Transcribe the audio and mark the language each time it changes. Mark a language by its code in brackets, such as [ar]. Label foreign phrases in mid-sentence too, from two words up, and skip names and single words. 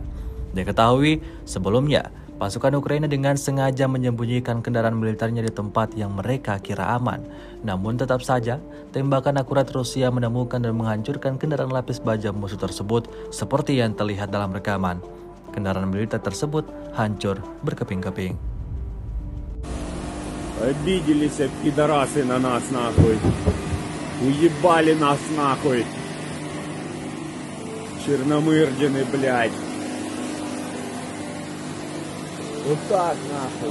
[id] Diketahui sebelumnya, pasukan Ukraina dengan sengaja menyembunyikan kendaraan militernya di tempat yang mereka kira aman. Namun tetap saja, tembakan akurat Rusia menemukan dan menghancurkan kendaraan lapis baja musuh tersebut seperti yang terlihat dalam rekaman. Kendaraan militer tersebut hancur berkeping-keping. [ru] Обиделись пидорасы на нас нахуй. Уебали нас нахуй. Черномырдины, блядь. Вот так нахуй.